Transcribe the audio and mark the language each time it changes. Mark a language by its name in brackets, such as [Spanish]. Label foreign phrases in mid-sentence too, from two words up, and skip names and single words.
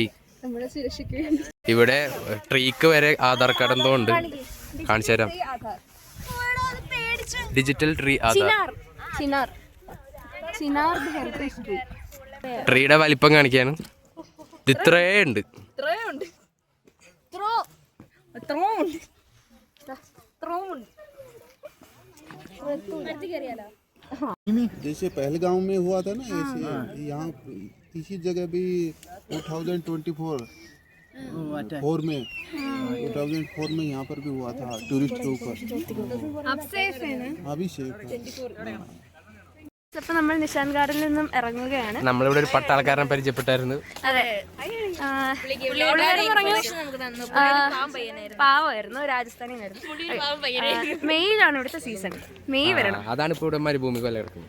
[Malayalam] ഇവിടെ ട്രീക്ക് വരെ ആധാർ കാർഡ് എന്തോ ഉണ്ട്, കാണിച്ചു തരാം. ഡിജിറ്റൽ ട്രീ ആധാർ. ട്രീയുടെ വലിപ്പം കാണിക്കാണ്. ഇത്രേ ഉണ്ട്. [Hindi] जैसे पहलगांव में हुआ था ना, ऐसे यहाँ इसी जगह भी 2024 में 2004 में यहाँ पर भी हुआ था, टूरिस्ट के ऊपर. अब सेफ है ना? अभी सेफ है. [Malayalam] അപ്പോൾ നമ്മൾ നിശാന്ത് ഗാർഡനിൽ നിന്നും ഇറങ്ങുകയാണ്. നമ്മളിവിടെ ഒരു പട്ടാളക്കാരനെ പരിചയപ്പെട്ടായിരുന്നു. അതെ, പാവമായിരുന്നു, രാജസ്ഥാനിലായിരുന്നു. മെയ്യിലാണ് ഇവിടുത്തെ സീസൺ. മെയ് വരണം. അതാണ് ഇപ്പോൾ ഇവിടെ മരുഭൂമി പോലെ കിടക്കുന്നത്.